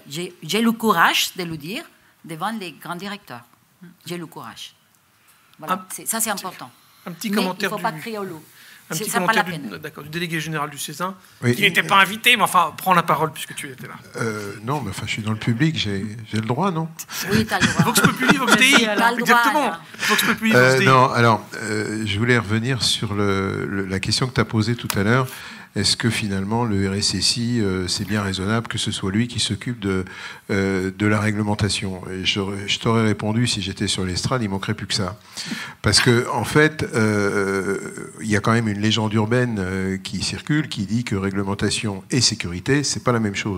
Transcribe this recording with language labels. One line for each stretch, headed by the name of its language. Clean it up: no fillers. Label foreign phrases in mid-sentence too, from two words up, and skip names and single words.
French: J'ai le courage de le dire devant les grands directeurs. J'ai le courage. Voilà. Ça, c'est important. Un petit mais commentaire il ne faut pas crier au loup. Un petit commentaire du délégué général du Césin, oui, qui n'était pas invité, mais enfin, prends la parole puisque tu étais là. Non, mais enfin, je suis dans le public, j'ai le droit, non ? Oui, tu as le droit.
Latin: Vox Populi, Vox Dei, exactement. Vox Populi, Vox Dei.
French: Non, alors, je voulais revenir sur la question que tu as posée tout à l'heure. Est-ce que finalement le RSSI, c'est bien raisonnable que ce soit lui qui s'occupe de la réglementation ? Et je t'aurais répondu, si j'étais sur l'estrade, il manquerait plus que ça. Parce que en fait, il y a quand même une légende urbaine qui circule, qui dit que réglementation et sécurité, c'est pas la même chose.